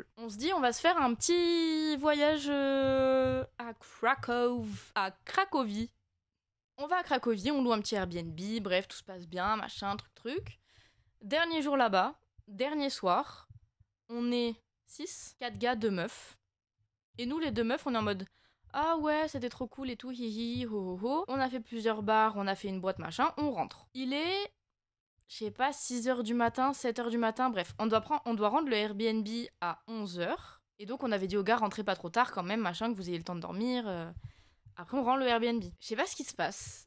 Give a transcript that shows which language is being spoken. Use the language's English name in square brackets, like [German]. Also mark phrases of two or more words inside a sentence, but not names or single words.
[French] On se dit, on va se faire un petit voyage à Cracovie. On va à Cracovie, on loue un petit Airbnb, bref, tout se passe bien, machin, truc. Dernier jour là-bas, dernier soir, on est 6, 4 gars, 2 meufs. Et nous, les 2 meufs, on est en mode ah ouais, c'était trop cool et tout, hihi, ho ho ho. On a fait plusieurs bars, on a fait une boîte, machin, on rentre. Il est, je sais pas, 6h du matin, 7h du matin, bref, on doit rendre le Airbnb à 11h. Et donc, on avait dit aux gars, rentrez pas trop tard quand même, machin, que vous ayez le temps de dormir. Après, on rend le Airbnb. Je sais pas ce qui se passe.